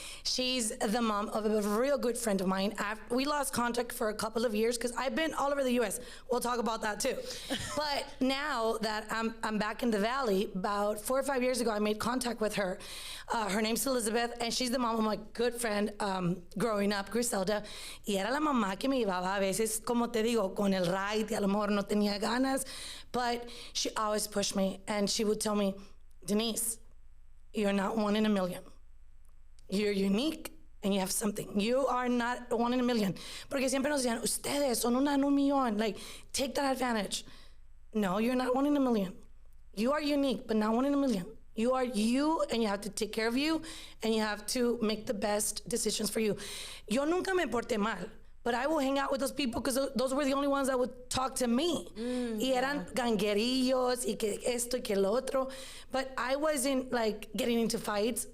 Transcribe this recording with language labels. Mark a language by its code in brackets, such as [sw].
[en] She's the mom of a real good friend of mine. We lost contact for a couple of years because I've been all over the U.S. We'll talk about that too. But now that I'm back in the Valley, about 4 or 5 years ago, I made contact with her. Her name's Elizabeth, and she's the mom of my good friend growing up, Griselda. [es] Y era la mamá que me llevaba a veces, como te digo, con el ride, y a lo mejor no tenía ganas. [en] But she always pushed me, and she would tell me, Denisse, you're not one in a million. You're unique, and you have something. You are not one in a million. [es] Porque siempre nos decían, ustedes son una en un millón. [en] Like, take that advantage. No, you're not one in a million. You are unique, but not one in a million. You are you, and you have to take care of you, and you have to make the best decisions for you. [es] Yo nunca me porté mal, [en] but I will hang out with those people because those were the only ones that would talk to me. [es] Y eran ganguerillos, y que esto, y que lo otro. [en] But I wasn't like getting into fights.